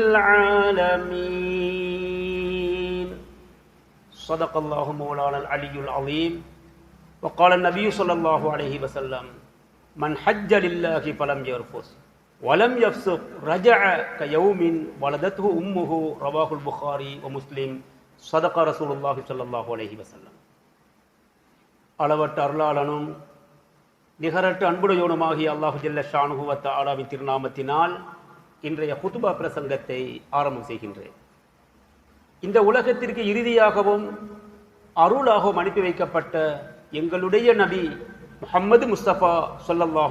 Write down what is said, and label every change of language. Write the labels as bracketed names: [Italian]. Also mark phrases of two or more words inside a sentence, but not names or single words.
[Arabic] العالمين صدق الله مولانا العلي العظيم وقال النبي صلى الله عليه وسلم من حج لله فلم يرفث ولم يفسق رجع كيوم ولدته أمه رواه البخاري ومسلم صدق رسول الله صلى الله عليه وسلم. [Tamil] அளவற்ற அருளாளனும் நிகரற்ற அன்புடையோனுமாகிய [Arabic] الله جل شأنه وتعالى [Tamil] திருநாமத்தினால் இன்றைய குதுபா பிரசங்கத்தை ஆரம்பம் செய்கின்றேன். இந்த உலகத்திற்கு இறுதியாகவும் அருளாகவும் அனுப்பி வைக்கப்பட்ட எங்களுடைய நபி முஹம்மது முஸ்தபா ஸல்லல்லாஹு